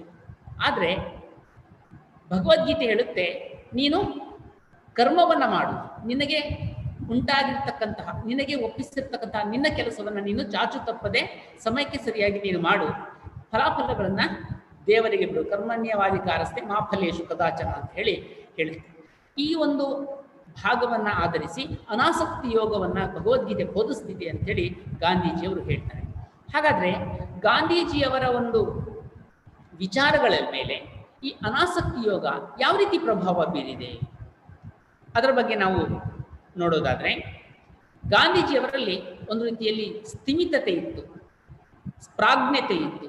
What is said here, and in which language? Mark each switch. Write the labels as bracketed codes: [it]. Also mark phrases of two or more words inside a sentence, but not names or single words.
[kn] ಆದರೆ ಭಗವದ್ಗೀತೆ ಹೇಳುತ್ತೆ, ನೀನು ಕರ್ಮವನ್ನ ಮಾಡು, ನಿನಗೆ ಉಂಟಾಗಿರ್ತಕ್ಕಂತಹ ನಿನಗೆ ಒಪ್ಪಿಸಿರ್ತಕ್ಕಂತಹ ನಿನ್ನ ಕೆಲಸವನ್ನ ನೀನು ಚಾಚು ತಪ್ಪದೆ ಸಮಯಕ್ಕೆ ಸರಿಯಾಗಿ ನೀನು ಮಾಡು, ಫಲಾಫಲಗಳನ್ನ ದೇವರಿಗೆ ಬಿಡು, [sa] ಕರ್ಮಣ್ಯವಾಧಿಕಾರಸ್ಥೆ ಮಾ ಫಲೇಶು ಕದಾಚನ [kn] ಅಂತ ಹೇಳುತ್ತೆ. ಈ ಒಂದು ಭಾಗವನ್ನ ಆಧರಿಸಿ ಅನಾಸಕ್ತಿ ಯೋಗವನ್ನ ಭಗವದ್ಗೀತೆ ಬೋಧಿಸ್ತಿದೆ ಅಂತ ಹೇಳಿ ಗಾಂಧೀಜಿಯವರು ಹೇಳ್ತಾರೆ. ಹಾಗಾದ್ರೆ ಗಾಂಧೀಜಿಯವರ ಒಂದು ವಿಚಾರಗಳ ಮೇಲೆ ಈ ಅನಾಸಕ್ತಿ ಯೋಗ ಯಾವ ರೀತಿ ಪ್ರಭಾವ ಬೀರಿದೆ ಅದರ ಬಗ್ಗೆ ನಾವು ನೋಡೋದಾದ್ರೆ, ಗಾಂಧೀಜಿಯವರಲ್ಲಿ ಒಂದು ರೀತಿಯಲ್ಲಿ ಸ್ಥಿಮಿತತೆ ಇತ್ತು, ಪ್ರಾಜ್ಞತೆ ಇತ್ತು.